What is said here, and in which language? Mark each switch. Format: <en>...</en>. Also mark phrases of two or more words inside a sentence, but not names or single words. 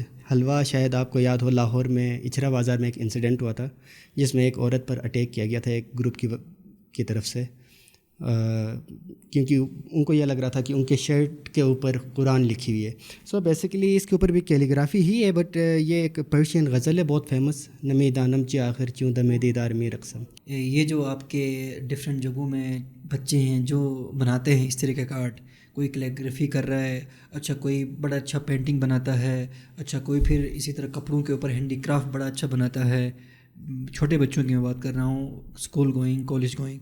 <ur>حلوہ شاید آپ کو یاد ہو، لاہور میں اچھرا بازار میں ایک انسیڈنٹ ہوا تھا جس میں ایک عورت پر اٹیک کیا گیا تھا ایک گروپ کی طرف سے، کیونکہ ان کو یہ لگ رہا تھا کہ ان کے شرٹ کے اوپر قرآن لکھی ہوئی ہے.</ur> <en>so basically</en> <ur>اس کے اوپر بھی کیلیگرافی ہی ہے، بٹ یہ ایک پرشین غزل ہے بہت فیمس،</ur> <fa>نمی دانم چی آخر چوں دم دیدار می رقصم.</fa> <ur>یہ جو آپ کے ڈفرینٹ جگہوں میں بچے ہیں جو بناتے ہیں اس طریقے کا آرٹ، کوئی کیلیگرافی کر رہا ہے، اچھا کوئی بڑا اچھا پینٹنگ بناتا ہے، اچھا کوئی پھر اسی طرح کپڑوں کے اوپر ہینڈی کرافٹ بڑا اچھا بناتا ہے. چھوٹے بچوں کی میں بات کر رہا ہوں،</ur> <en>school going, college going.</en>